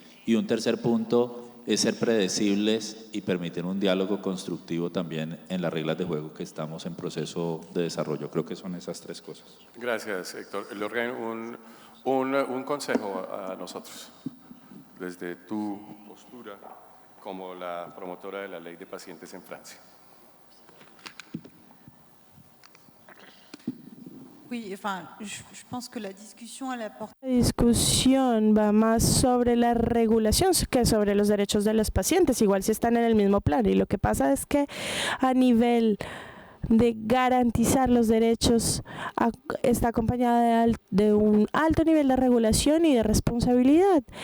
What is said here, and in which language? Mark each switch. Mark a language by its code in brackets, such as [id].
[es] Y un tercer punto es ser predecibles y permitir un diálogo constructivo también en las reglas de juego que estamos en proceso de desarrollo. Creo que son esas tres cosas. Gracias, Héctor. Lorraine, un consejo a nosotros, desde tu postura como la promotora de la ley de pacientes en Francia. [fr] Oui, enfin, je pense que la discussion elle apporte. [es] La discusión va más sobre la regulación que sobre los derechos de los pacientes, igual si están en el mismo plan. Y lo que pasa es que a nivel de garantizar los derechos está acompañada de un alto nivel de regulación y de responsabilidad.